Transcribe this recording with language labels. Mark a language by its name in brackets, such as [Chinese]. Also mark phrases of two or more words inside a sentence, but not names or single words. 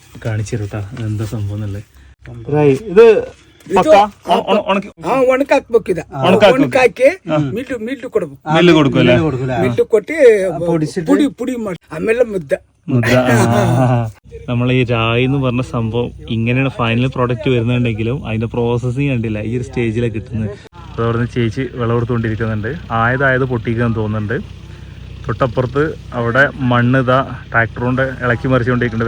[Malayalam] കാണിച്ചിരട്ടാ എന്താ സംഭവം എന്നല്ലേ. ഇത് [Kannada] ಒಣಕಾಕಿ ಮಿಲ್ಲು ಕೊಟ್ಟು ಪುಡಿ ಮಾಡಿ ಆಮೇಲೆ ಮುದ್ದೆ. [Malayalam] നമ്മൾ ഈ രായി എന്ന് പറഞ്ഞ സംഭവം ഇങ്ങനെയാണ് [English] final product [Malayalam] വരുന്നുണ്ടെങ്കിലും അതിന്റെ പ്രോസസ്സിങ് കണ്ടില്ല ഈ ഒരു സ്റ്റേജിലാണ് കിട്ടുന്നത്. അതവിടെ നിന്ന് ചേച്ചി വിളവെടുത്തുകൊണ്ടിരിക്കുന്നുണ്ട്. ആയത് പൊട്ടിക്കാൻ തോന്നുന്നുണ്ട്. തൊട്ടപ്പുറത്ത് അവിടെ മണ്ണ് ഇതാ ട്രാക്ടർ കൊണ്ട് ഇളക്കി മറിച്ചുകൊണ്ടിരിക്കുന്നുണ്ട്.